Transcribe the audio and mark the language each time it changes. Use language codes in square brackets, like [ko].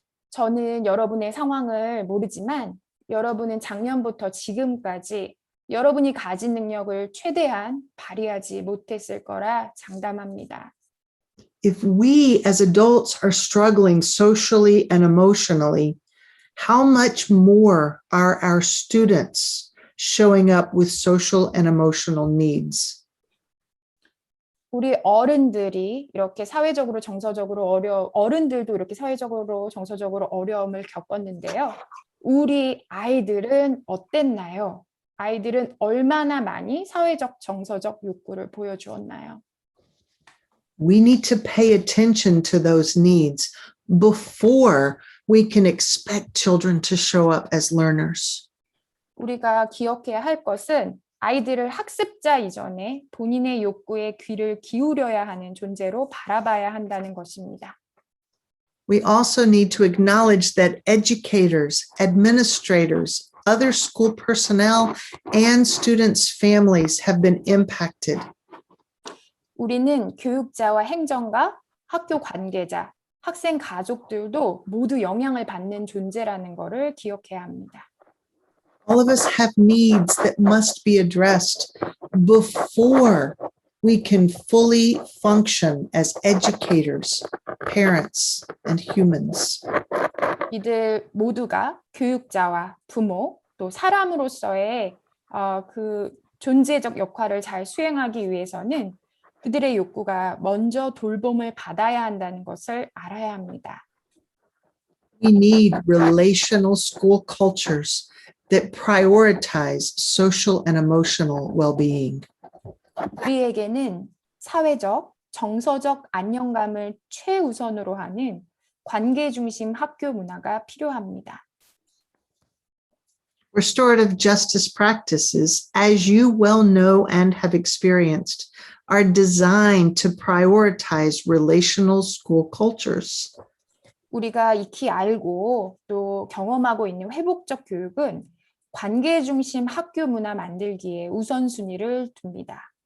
[ko] 저는 여러분의 상황을 모르지만 여러분은 작년부터 지금까지 여러분이 가진 능력을 최대한 발휘하지 못했을 거라 장담합니다. [en] If we as adults are struggling socially and emotionally, how much more are our students showing up with social and emotional needs? [ko] 우리 어른들이 이렇게 사회적으로 정서적으로 어른들도 이렇게 사회적으로 정서적으로 어려움을 겪었는데요. 우리 아이들은 어땠나요? 아이들은 얼마나 많이 사회적 정서적 욕구를 보여주었나요? [en] We need to pay attention to those needs before we can expect children to show up as learners. [ko] 우리가 기억해야 할 것은 아이들을 학습자 이전에 본인의 욕구에 귀를 기울여야 하는 존재로 바라봐야 한다는 것입니다. [en] We also need to acknowledge that educators, administrators, other school personnel, and students' families have been impacted. [ko] 우리는 교육자와 행정가, 학교 관계자, 학생 가족들도 모두 영향을 받는 존재라는 것을 기억해야 합니다. [en] All of us have needs that must be addressed before we can fully function as educators, parents, and humans. [ko] 이들 모두가 교육자와 부모, 또 사람으로서의 그 존재적 역할을 잘 수행하기 위해서는 그들의 욕구가 먼저 돌봄을 받아야 한다는 것을 알아야 합니다. [en] We need relational school cultures that prioritize social and emotional well-being. [ko] 우리에게는 사회적, 정서적 안정감을 최우선으로 하는 관계 중심 학교 문화가 필요합니다. [en] Restorative justice practices, as you well know and have experienced, are designed to prioritize relational school cultures. [ko] 우리가 익히 알고 또 경험하고 있는 회복적 교육은 관계 중심 학교 문화 만들기에 우선순위를 둡니다.